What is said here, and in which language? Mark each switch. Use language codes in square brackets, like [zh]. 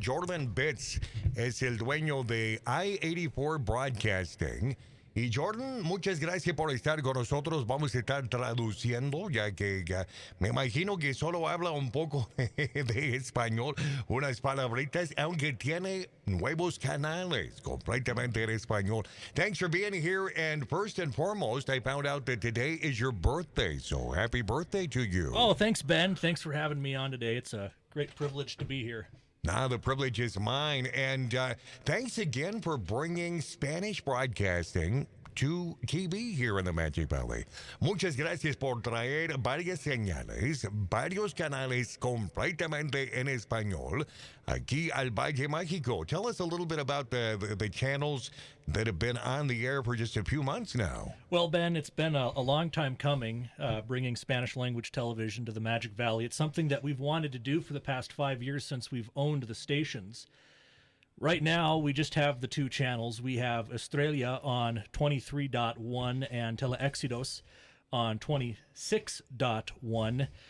[es] Jordan Betts es el dueño de I-84 Broadcasting. Y Jordan, muchas gracias por estar con nosotros. Vamos a estar traduciendo, ya que me imagino que solo habla un poco de español, unas palabritas, aunque tiene nuevos canales completamente en español. [en] Thanks for being here. And first and foremost, I found out that today is your birthday. So happy birthday to you. Oh, thanks, Ben. Thanks for having me on today. It's a great privilege to be here. Now, the privilege is mine. And thanks again for bringing Spanish broadcasting to TV here in the Magic Valley. [es] Muchas gracias por traer varias señales, varios canales completamente en español aquí al Valle Mágico. [en] Tell us a little bit about the channels that have been on the air for just a few months now. Well, Ben, it's been a long time coming, bringing Spanish language television to the Magic Valley. It's something that we've wanted to do for the past 5 years since we've owned the stations. Right now, we just have the two channels. We have Estrella on 23.1 and Teleéxitos on 26.1.